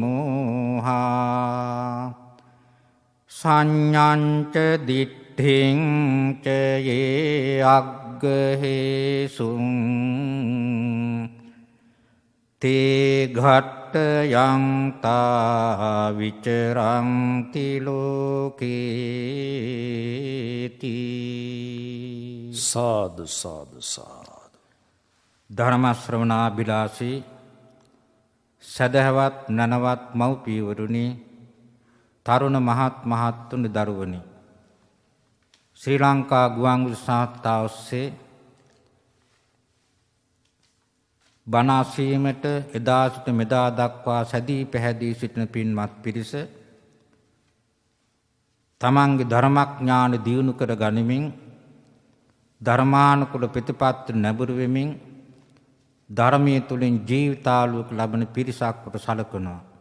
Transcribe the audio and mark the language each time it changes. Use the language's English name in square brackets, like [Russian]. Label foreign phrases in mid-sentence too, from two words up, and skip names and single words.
[Pali] මෝහා සංඥංච දිට්ඨිං ච යේ අග්ගහේසුං තේ ඝට්ටයං තා විචරಂತಿ ලෝකේති. සාදු සාදු සාදු. [Sinhala] ධර්ම ශ්‍රවණාභිලාෂී සදහවත් නනවත් මව්පියවරුනි, තරුණ මහත් මහත්තුනි, දරුවනි, ශ්‍රී ලංකා ගුවන්විදුලි සංස්ථාව ඔස්සේ බණ අසීමට එදා සිට මෙදා දක්වා සැදී පැහැදී සිටින පින්වත් පිරිස තමන්ගේ ධර්මඥාන දියුණු කර ගනිමින් ධර්මානුකූල ප්‍රතිපත්ති නැඹුරු වෙමින් ධර්මයේ තුලින් ජීවිතාලෝක ලබන පිරිසක් කොට සැලකනවා.